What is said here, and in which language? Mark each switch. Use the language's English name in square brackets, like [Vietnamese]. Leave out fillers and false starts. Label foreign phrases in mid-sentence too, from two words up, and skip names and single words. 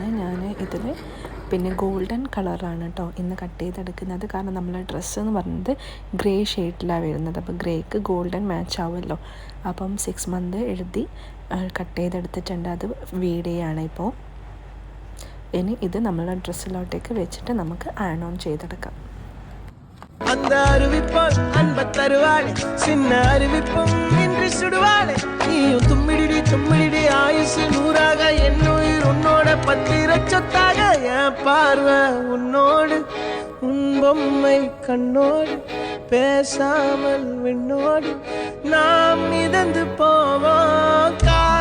[Malayalam] ഞാൻ ഇതിൽ പിന്നെ [English] golden colour [Malayalam] കേട്ടോ ഇന്ന് കട്ട് ചെയ്തെടുക്കുന്നത്. കാരണം നമ്മളെ ഡ്രസ്സ് എന്ന് പറയുന്നത് [English] grey shade [Malayalam] വരുന്നത്. അപ്പോൾ ഗ്രേക്ക് [English] golden match [Malayalam] ആവുമല്ലോ. അപ്പം 6 മന്ത് എഴുതി കട്ട് ചെയ്തെടുത്തിട്ടുണ്ട്. അത് വീഡിയോയാണ് ഇപ്പോൾ. ഇനി ഇത് നമ്മളെ ഡ്രസ്സിലോട്ടേക്ക് വെച്ചിട്ട് നമുക്ക് [English] add on [Malayalam] ചെയ്തെടുക്കാം. [Tamil] அந்த அறிவிப்பால் அன்ப தருவாளே சின்ன அறிவிப்பும் இன்றி சுடுவாளே நீயும் தும்மிடி ஆயுசு 100ஆக என்னுயிர் உன்னோட பத்திர சொத்தாக என் பார்வை உன்னோடு உன் பொம்மை கண்ணோடு பேசாமல் விண்ணோடு நாம் மிதந்து போவோம்.